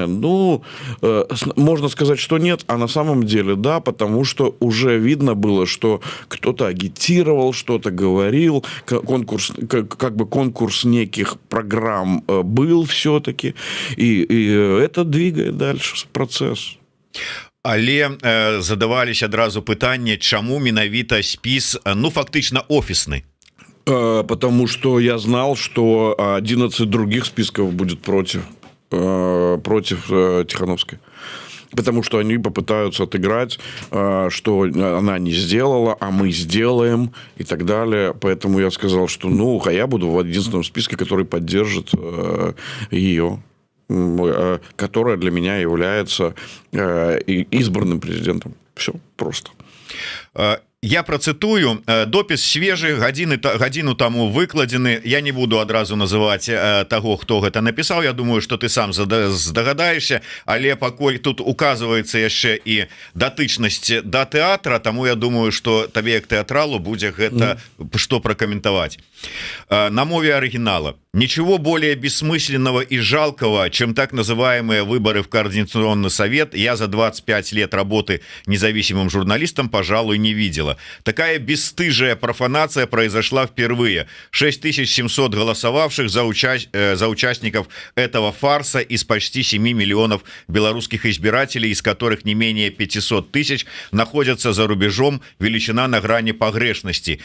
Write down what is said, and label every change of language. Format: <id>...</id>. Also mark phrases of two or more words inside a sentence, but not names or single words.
<ru>Ну, можно сказать, что нет, а на самом деле да, потому что уже видно было, что кто-то агитировал, что-то говорил, конкурс, как бы конкурс неких программ был все-таки, и это двигает дальше процесс.</ru> <be>Але задавались адразу пытанне, чаму менавіта спіс, ну фактычна офісны.</be> <ru>Потому что я знал, что 11 других списков будет против Тихановской. Потому что они попытаются отыграть, что она не сделала, а мы сделаем и так далее. Поэтому я сказал, что ну, а я буду в единственном списке, который поддержит ее, которая для меня является избранным президентом. Все просто.</ru> <be>Я працытую, допіс свежы, гадзіну таму выкладзены. Я не буду адразу называць таго, хто гэта напісаў. Я думаю, што ты сам здагадаешся, але пакуль тут указваецца яшчэ і датычнасць да тэатра, таму я думаю, што табе як тэатралу будзе гэта што пракаментаваць.</be> <ru>На мове оригинала. Ничего более бессмысленного и жалкого, чем так называемые выборы в Координационный совет, я за 25 лет работы независимым журналистом, пожалуй, не видела. Такая бесстыжая профанация произошла впервые. 6700 голосовавших за участников этого фарса из почти 7 миллионов белорусских избирателей, из которых не менее 500 тысяч находятся за рубежом, величина на грани погрешности.</ru>